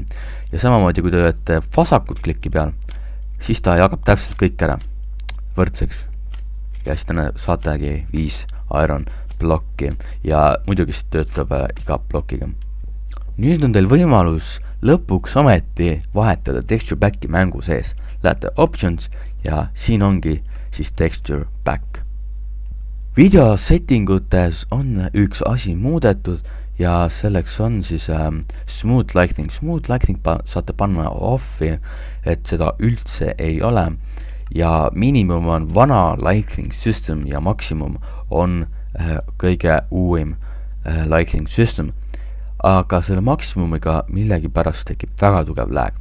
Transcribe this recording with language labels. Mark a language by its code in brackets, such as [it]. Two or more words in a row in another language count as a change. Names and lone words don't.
[et] Ja samamoodi, kui te hoiate vasakut klikki peal, siis ta jagab täpselt kõik ära võrdseks. Ja siis te saategi 5 iron blokki ja muidugi see töötab iga blokiga. Nüüd on teil võimalus lõpuks ometi vahetada [en] texture back'i [et] mängu sees. Lähete options ja siin ongi siis [en] texture back. [et] Video settingutes on üks asi muudetud ja selleks on siis [en] smooth lighting. Smooth lighting [et] saate panna offi, et seda üldse ei ole. Ja minimum on vana [en] lighting system [et] ja maksimum on kõige uuim [en] lighting system. [et] Aga selle maksimumiga millegi pärast tekib väga tugev lag.